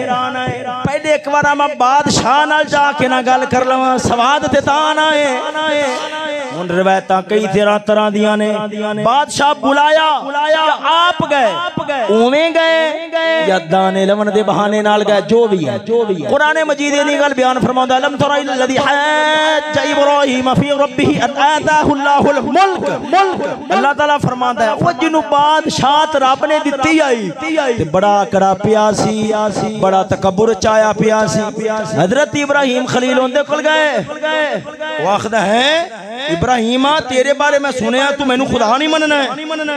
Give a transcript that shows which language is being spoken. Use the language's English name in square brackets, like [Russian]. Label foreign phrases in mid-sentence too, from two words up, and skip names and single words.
[Punjabi] پہلے ایک بار میں بادشاہ نال جاکے نہ گل کر لواں سواد تے تاں آنا ہے. ہن روایتاں کئی طرح دیاں نے. بادشاہ بلایا آپ گئے اویں گئے یا دانے لون دے بہانے نال گئے، جو بھی ہے قرآن مجید دی گل بیان فرماندا [Arabic] لم تر الذي حاج إبراهيم في ربه أن آتاه الله الملك. [Punjabi] اللہ تعالیٰ فرماندا ہے او جنوں بادشاہت رب نے دتی آئی تے بڑا کڑا پیا سی، بڑا تکبر چایا پیا سی. حضرت ابراہیم خلیل اوندے کول گئے، وہ آکھدا ہے ابراہیما تیرے بارے میں سنیا توں مینوں خدا نہیں منّنا ہے.